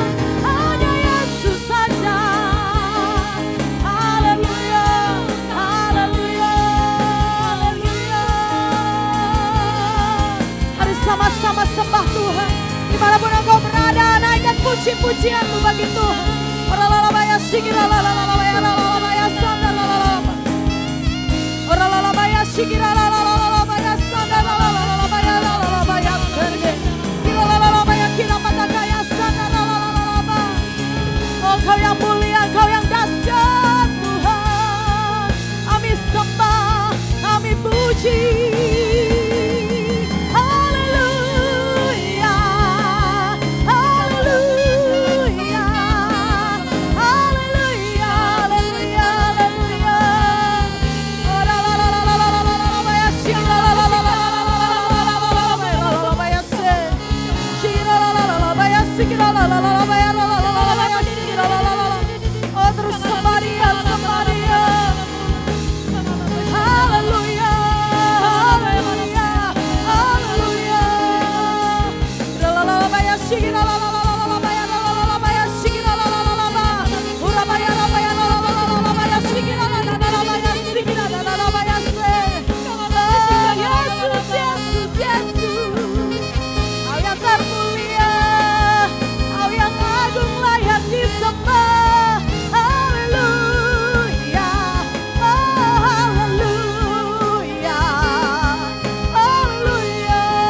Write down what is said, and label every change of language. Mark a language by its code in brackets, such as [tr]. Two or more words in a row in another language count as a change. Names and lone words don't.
[id] Hanya Yesus saja. Haleluya, haleluya, haleluya. Mari sama-sama sembah Tuhan. Dimanapun engkau berada, naikkan puji-pujianmu bagi Tuhan. Oralalabaya shikira lalalabaya lalalabaya sanda lalalaba. Oralalabaya shikira lalalabaya sanda lalalabaya lalalabaya serge. Kira lalalabaya kira matakaya sanda lalalaba. Oh, Kau yang mulia, Kau yang dahsyat, Tuhan. Kami sembah, kami puji. Haleluya, haleluya, haleluya, haleluya, haleluya. Oh, la la la la la la la la la la ya shi la la la la la la la la ya se shi la la la la la ya si la la la la la ya la la la la ya shi la la la la. Oh, terus sembah Dia, sembah Dia. Haleluya, haleluya, haleluya. La la la la ya shi la la la la la la ya la la la la ya shi la la la la la. Ura ba ya la ba ya la la la la la ya shi la la la la la ya shi la la la la ya se. Yesus, Yesus, Yesus. Kau yang termulia, Kau yang agung layak disembah. Haleluya, oh haleluya, haleluya.